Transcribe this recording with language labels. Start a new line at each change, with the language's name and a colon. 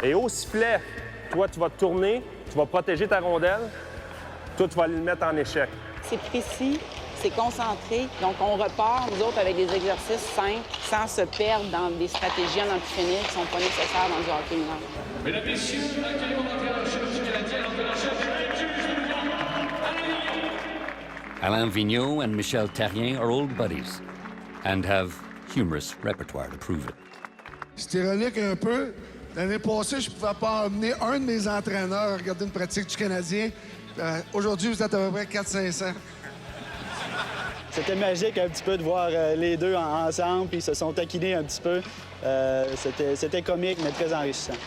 French: Et au sifflet, toi, tu vas te tourner, tu vas protéger ta rondelle, toi, tu vas aller le mettre en échec. C'est précis, c'est concentré. Donc, on repart, nous autres, avec des exercices simples, sans se perdre dans des stratégies en entraînement qui ne sont pas nécessaires dans du hockey mineur. Mesdames, Messieurs, accueillons l'entraîneur chef du Canadien, l'entraîneur chef
English: Alain Vigneault and Michel Therrien are old buddies and have humorous repertoire to prove it.
French: C'est ironique un peu. L'année passée, je ne pouvais pas emmener un de mes entraîneurs à regarder une pratique du Canadien. Aujourd'hui, vous êtes à peu près 400-500. C'était magique un petit peu de voir les deux ensemble, puis ils se sont taquinés un petit peu. C'était comique, mais très enrichissant.